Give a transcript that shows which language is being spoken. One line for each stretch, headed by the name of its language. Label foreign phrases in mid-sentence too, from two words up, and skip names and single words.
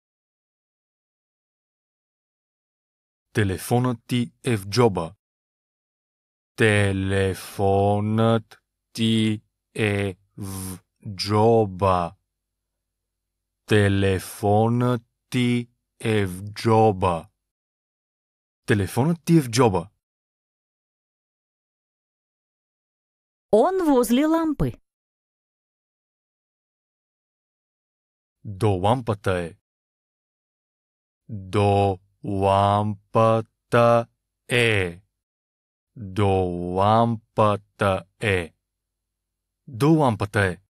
Bulgarian: Телефонът ти е в джоба. Телефонът ти е в джоба. Телефонът ти е в джоба. Телефонът ти е в джоба.
Russian: Он возле лампы.
Bulgarian: До лампата е. До лампата е. До лампата е. До лампата е.